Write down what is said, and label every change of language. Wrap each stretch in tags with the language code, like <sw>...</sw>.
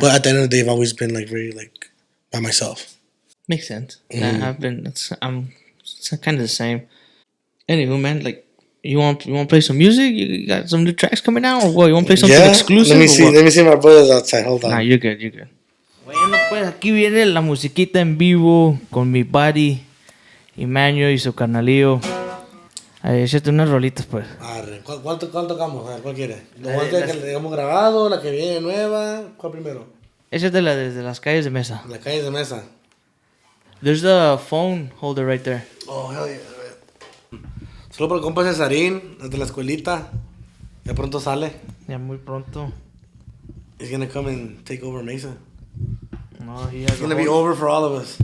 <en>But at the end of the day, I've always been like very like by myself. Makes sense. I'm kind of the same. Anywho, man, like you want to play some music? You got some new tracks coming out, or what? You want to play something exclusive? Let me see my brothers outside. Hold on. Nah, you're good.</en> <es>Bueno, pues aquí viene la musiquita en vivo con mi buddy Emmanuel y su carnalillo. Échate unas rolitas, pues. Arre. ¿Cuál tocamos? A ver, ¿cuál quieres? ¿La que hemos grabado? ¿La que viene nueva? ¿Cuál primero? Échate la desde las calles de Mesa. Las calles de Mesa.</es> <en>There's the phone holder right there. Oh, hell yeah.</en> <es>Solo por el compa Cesarín, desde la escuelita. Ya pronto sale. Ya muy pronto.</es> <en>He's gonna come and take over Mesa.</en> <es>No,</es> <en>It's gonna be over for all of us.</en>